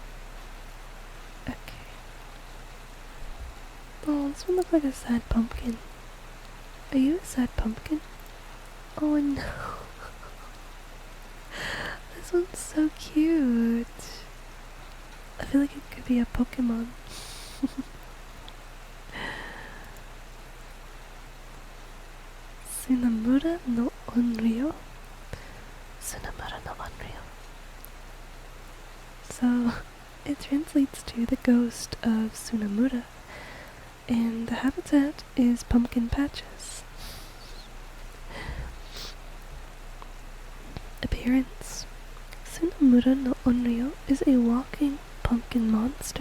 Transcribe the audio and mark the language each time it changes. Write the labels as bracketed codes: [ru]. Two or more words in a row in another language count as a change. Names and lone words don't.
[en] Okay. Oh, this one looks like a sad pumpkin. Are you a sad pumpkin? Oh no. This one's so cute. I feel like it could be a Pokemon. Tsunamura no Onryo. Tsunamura no Onryo. So, it translates to the ghost of Tsunamura, and the habitat is pumpkin patches. Appearance. Tsunamura no Onryo is a walking pumpkin monster.